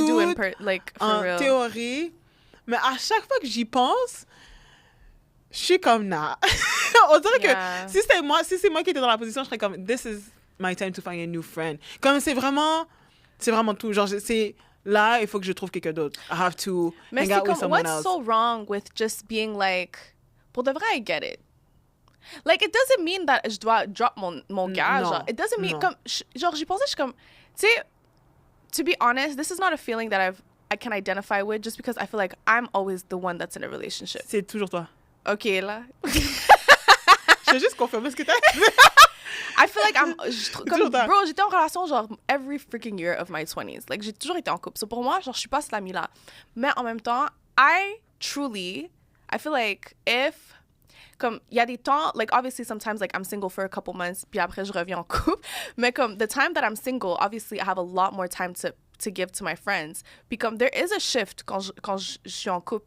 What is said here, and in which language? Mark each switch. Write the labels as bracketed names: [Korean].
[English] to do for real. [French] Théorie. Mais à chaque fois que j'y pense, je suis comme nah. On dirait que si c'est moi qui étais dans la position, je serais comme [English] this is my time to find a new friend. [French] Comme c'est vraiment tout. Genre, c'est là, il faut que je trouve quelqu'un d'autre. [English] I have to hang out with someone else. What's so wrong with just being like, [French] pour de vrai, [English] I get it. Like, it doesn't mean that [French] je dois drop mon gars. [English] Genre, it doesn't mean, comme, genre, [French] j'y pensais, je suis comme, tu sais, [English] to be honest, this is not a feeling that I can identify with just because I feel like I'm always the one that's in a relationship. [French] C'est toujours toi. OK, là. Je vais juste confirmer ce que t'as dit. [English] I feel like comme, bro, [French] j'étais en relation [English] genre every freaking year of my 20s. [French] Like, j'ai toujours été en couple. So, pour moi, genre, je suis pas cette amie-là. Mais en même temps, [English] I feel like comme, [French] il y a des temps, [English] like, obviously, sometimes, like, I'm single for a couple months, [French] puis après, je reviens en couple. Mais comme, [English] the time that I'm single, obviously, I have a lot more time to give to my friends. Puis comme, there is a shift [French] quand je suis en couple.